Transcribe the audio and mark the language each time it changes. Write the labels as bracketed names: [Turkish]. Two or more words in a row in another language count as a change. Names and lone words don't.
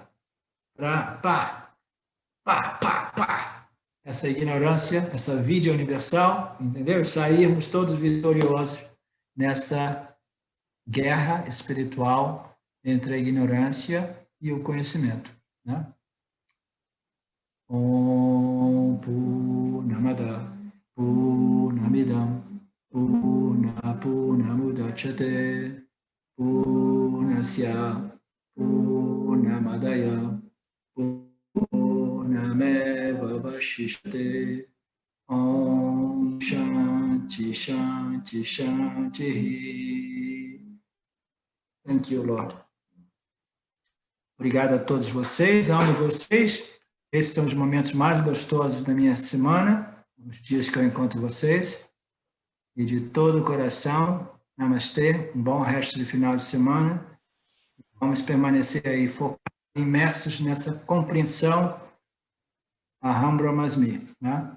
[Portuguese] Para essa ignorância, essa vida universal, entendeu? E sairmos todos vitoriosos nessa guerra espiritual entre a ignorância e o conhecimento, né? [Sanskrit] Om Purnamada Purnamidam Purnamudachyate Purnasya Purnamadaya Purnameva Vashishyate Om Shanti Shanti Shanti. [English] Thank you, Lord. [Portuguese] Obrigado a todos vocês, amo vocês. Esses são os momentos mais gostosos da minha semana, os dias que eu encontro vocês. E de todo o coração, namastê, um bom resto de final de semana. Vamos permanecer aí focados, imersos nessa compreensão [Sanskrit] Aham Brahmasmi, [Portuguese] né?